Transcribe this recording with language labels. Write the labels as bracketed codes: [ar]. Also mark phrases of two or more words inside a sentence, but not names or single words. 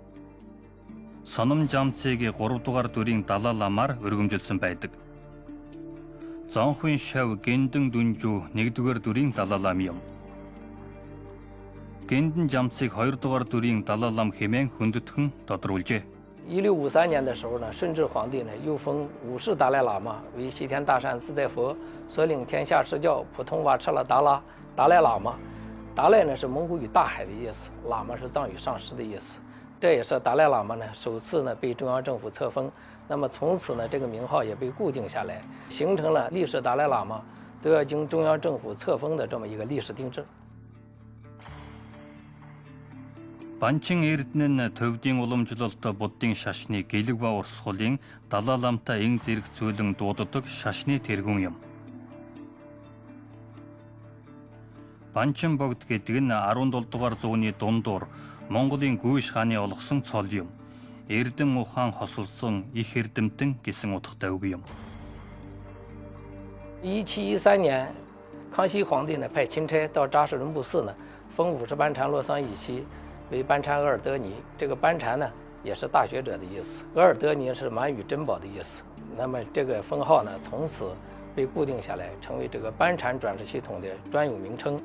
[mn] Сунам жамцыг 3 дугаар дүрийн Далай ламаар өргөмжилсөн байдаг. Зонхвын шав Гиндэн дүнжүү 1 дугаар дүрийн Далай лам юм. Гиндэн жамцыг 2 дугаар дүрийн Далай лам хэмээн хөндөтгөн тодруулжээ. [zh] 1653 年的时候呢，顺治皇帝呢又封五世达赖喇嘛为西天大善自在佛，所领天下释教，普通话吃了达赖喇嘛。达赖呢是蒙古语大海的意思，喇嘛是藏语上师的意思。这也是达赖喇嘛呢首次呢被中央政府册封。那么从此呢，这个名号也被固定下来，形成了历世达赖喇嘛都要经中央政府册封的这么一个历史定制。 [mn] Банчин эрдэнэ нь төвдийн уламжлалт буддын шашны гэлэг ба урсгалын Далай ламтай эн зэрэг зөөлөн дууддаг шашны тэргүүн юм. Банчин богд гэдэг нь 17 дугаар зууны дундуур Монголын Гүйш хааны олгосон цол юм. Эрдэм ухаан хосолсон их эрдэмтэн гэсэн утгатай үг юм. [zh] 1713 年，康熙皇帝呢派钦差到扎什伦布寺呢，封50班禅洛桑乙期 为班禅额尔德尼，这个班禅呢也是大学者的意思，额尔德尼是满语珍宝的意思。那么这个封号呢，从此被固定下来，成为这个班禅转世系统的专有名称。